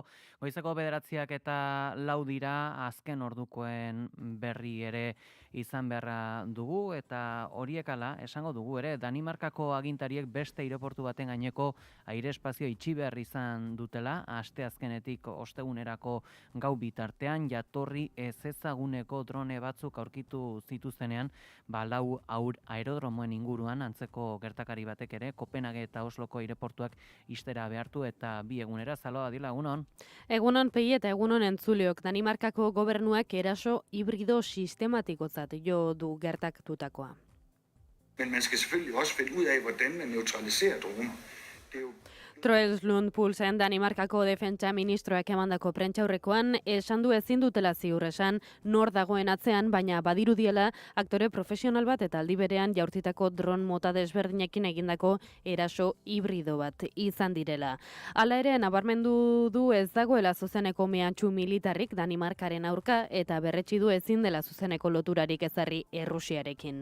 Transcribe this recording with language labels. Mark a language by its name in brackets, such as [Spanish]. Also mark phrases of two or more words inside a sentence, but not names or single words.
[Basque] Goizeko 9:00 eta 4 dira, azken ordukoen berri ere izan beharra dugu, eta horiek ala, esango dugu ere, Danimarkako agintariek beste aireportu baten gaineko aire espazio itxi behar izan dutela, asteazkenetik ostegunerako gau bitartean, jatorri ezezaguneko drone batzuk aurkitu zituzenean, 4 aerodromoen inguruan antzeko gertakari batek ere, Kopenhague eta Osloko aireportuak ixtera behartu eta 2 egunera. Zaloa Adila, egunon? Egunon Pei eta egunon entzuleok. Danimarkako gobernuak eraso hibrido sistematikotzat jo du gertatutakoa. [Danish] Men man skal selvfølgelig også finde ud af, hvordan man neutraliserer droner. Det er jo [Basque] Troels Lund Poulsen Danimarkako defentsa ministroak emandako prentsaurrekoan esan du ezin dutela ziur esan nor dagoen atzean, baina badirudiela aktore profesional bat eta aldi berean jaurtitako dron mota desberdinekin egindako eraso hibrido bat izan direla. Hala ere, nabarmendu du ez dagoela zuzeneko mehatxu militarrik Danimarkaren aurka eta berretsi du ezin dela zuzeneko loturarik ezarri Errusiarekin.